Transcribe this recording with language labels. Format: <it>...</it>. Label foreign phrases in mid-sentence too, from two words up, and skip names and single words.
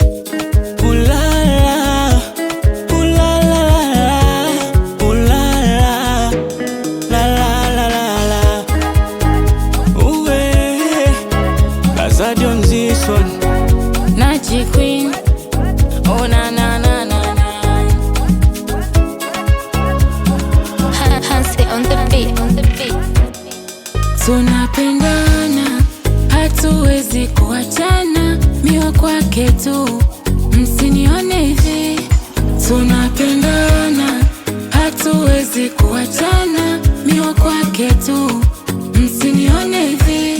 <en>Ooh la la, ooh la la la la, ooh la la, la la la la la. Ooh, eh, Azadi on this one. Nachi Queen. Oh, na, na, na, na, na. Ha-, Hansi on the beat, on the beat.</en> <sw>Tunapendana, hatuwezi kuachana, mi wa kwake tu, msinione hivi. Tunapendana, hatuwezi kuachana, mi wa kwake tu, msinione hivi.</sw>